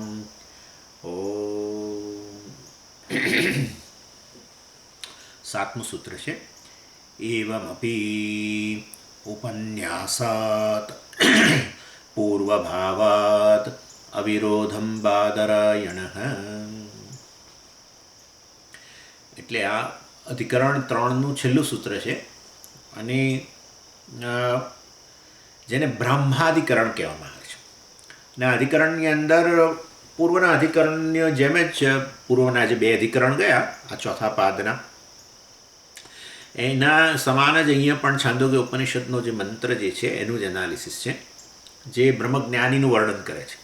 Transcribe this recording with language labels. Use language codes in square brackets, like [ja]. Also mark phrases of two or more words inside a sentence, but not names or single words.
[sa] ॐ [gu] સાતમું સૂત્ર છે [sa] एवमपि उपन्यासात् पूर्वभावात् अविरोधं बादरायणः। [gu] એટલે આ અધિકરણ 3નું છેલ્લું સૂત્ર છે અને જેને બ્રહ્માધિકરણ કહેવામાં આવે છે. અને અધિકરણની અંદર પૂર્વના અધિકરણની જેમ જ પૂર્વના જે 2 અધિકરણ ગયા આ ચોથા પાદના એના સમાન જ અહીંયા પણ છાંદોગ્ય ઉપનિષદનો જે મંત્ર જે છે એનું જ એનાલિસિસ છે, જે બ્રહ્મજ્ઞાનીનું વર્ણન કરે છે.